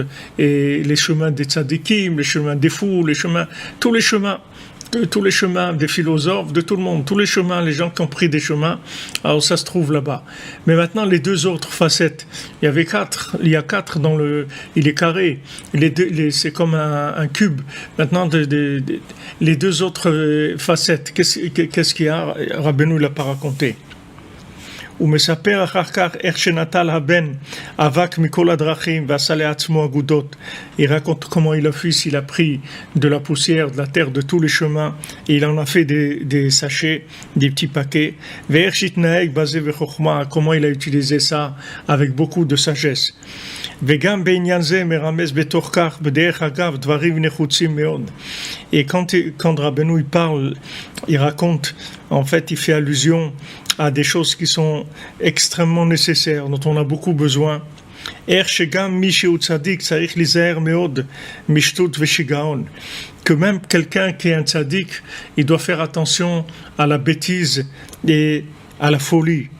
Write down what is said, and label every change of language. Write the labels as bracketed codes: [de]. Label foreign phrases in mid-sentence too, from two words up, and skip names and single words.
[fr] Et les chemins des tzadikim, les chemins des fous, tous les chemins des philosophes, de tout le monde, tous les chemins, les gens qui ont pris des chemins, alors ça se trouve là-bas. Mais maintenant, les deux autres facettes, il y a 4 il est carré, c'est comme un cube. Maintenant, les deux autres facettes, qu'est-ce qu'il y a? Rabbeinu ne l'a pas raconté. [he] ומספר אחר כך איך שנטל הבן אבק מכל הדרכים ועשה לעצמו אגודות. [fr] Il raconte comment il a pris de la poussière, de la terre, de tous les chemins, et il en a fait des sachets, des petits paquets. [he] ואיך שהתנהג בזה בחוכמה, [fr] comment il a utilisé ça avec beaucoup de sagesse. [he] וגם בעניין זה מרמז בתוך כך, בדרך אגב, דברים נחוצים מאוד. [fr] Et quand Rabbeinu il parle, il raconte, en fait, il fait allusion à des choses qui sont extrêmement nécessaires, dont on a beaucoup besoin. Que même quelqu'un qui est un tzaddik, il doit faire attention à la bêtise et à la folie.